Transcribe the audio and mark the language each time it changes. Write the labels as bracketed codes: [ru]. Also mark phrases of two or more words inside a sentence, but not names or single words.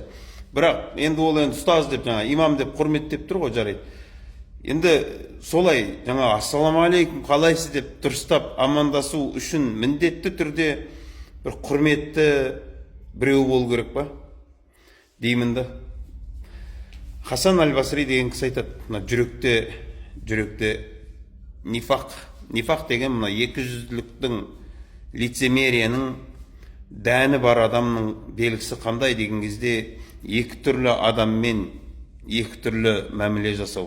[kk] Бірақ енді ол енді ұстаз деп, жаңа имам деп құрметтеп тұр ғой, жарайды. Енді солай жаңа [ar] السلام عليكم [kk] қалайсыз деп дұрыстап амандасу үшін міндетті түрде бір құрметті біреу болу керек па деймін да. Хасан аль-Басри деген кісі айтады, мына жүректе нифақ деген мына екіжүзділіктің, лицемерияның дәні бар адамның белгісі қандай деген кезде екі түрлі адаммен екі түрлі мәміле жасау.